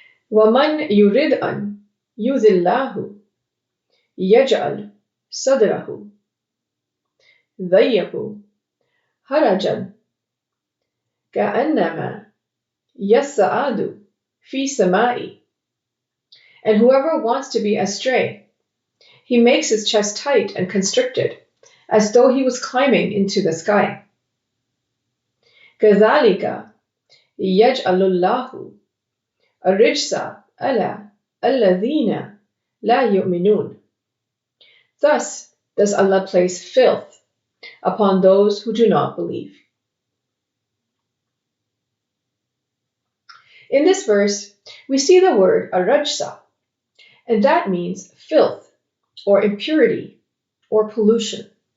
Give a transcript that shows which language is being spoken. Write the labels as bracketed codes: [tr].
[ar] وَمَنْ يُرِدْ أَنْ يُذِلَّهُ يَجْعَلْ صَدْرَهُ ضَيِّقًا حَرَجًا كأنما يصعد في السماء. [en] And whoever wants to be astray, he makes his chest tight and constricted, as though he was climbing into the sky. [ar] كذلك يجعل الله الرجس على الذين لا يؤمنون. [en] Thus does Allah place filth upon those who do not believe. In this verse, we see the word arajsa, and that means filth or impurity or pollution.